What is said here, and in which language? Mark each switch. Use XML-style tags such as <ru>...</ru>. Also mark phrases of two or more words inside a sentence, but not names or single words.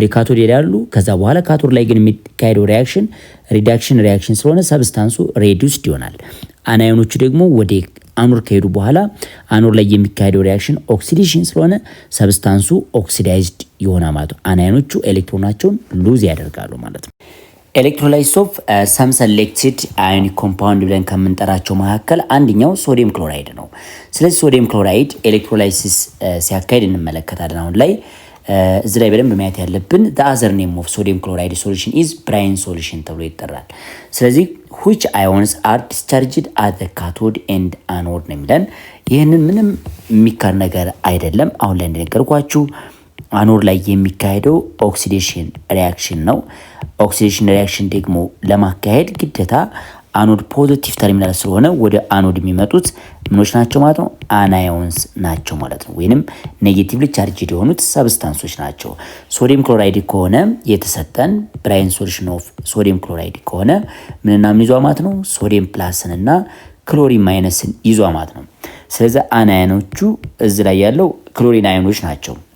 <am>ካቶድ ይሄዳሉ። ከዛ በኋላ ካቶድ ላይ ግን የሚካሄደው ሪያክሽን</am> <en>reduction reaction</en> <am>ስለሆነ ሰብስታንሱ ሬዱስድ ይሆናል። አናዮኖቹ ደግሞ ወደ አኖድ ከሄዱ በኋላ አኖድ ላይ የሚካሄደው ሪያክሽን ኦክሲዴሽን ስለሆነ ሰብስታንሱ ኦክሲዳይዝድ ይሆናል ማለት ነው። አናዮኖቹ ኤሌክትሮናቸውን ሉዝ ያደርጋሉ ማለት ነው። ኤሌክትሮላይስ</am> <en>of some selected ionic compound</en> <am>ብለን ከምንጠራቸው መካከል አንደኛው</am> <en>sodium chloride</en> <am>ነው። ስለዚህ</am> <en>sodium chloride</en> <am>ኤሌክትሮላይሲስ ሲያካሄድ እንመለከታለን። አሁን ላይ እዚህ ላይ በደንብ ማየት ያለብን</am> <en>the other name of sodium chloride solution is brine solution</en> <am>ተብሎ ይጠራል። ስለዚህ</am> <en>which ions are discharged at the cathode and anode</en> <am>ነው የሚለን። ይህንን ምንም የሚካድ ነገር አይደለም። አሁን ላይ እንደነገርኳችሁ አኖድ ላይ የሚካሄደው</am> <en>oxidation reaction</en> <am>ነው።</am> <en>oxidation reaction</en> <am>ደግሞ ለማካሄድ ግዴታ አኖድ</am> <en>positive terminal</en> <am>ስለሆነ ወደ አኖድ የሚመጡት ምኖች ናቸው ማለት ነው፣ አናዮንስ ናቸው ማለት ነው። ወይንም</am> <en>negatively charged</en> <am>የሆኑት ሰብስታንሶች ናቸው።</am> <en>sodium chloride</en> <am>ከሆነ የተሰጠን</am> <en>brine solution of sodium chloride</en> <am>ከሆነ ምንና ምን ይዟ ማለት ነው፣ ሶዲየም ፕላስን እና ክሎሪን ማይነስን ይዟ ማለት ነው። ስለዚህ አናዮኖቹ እዚህ ላይ ያለው ክሎሪን አዮኖች ናቸው።</am>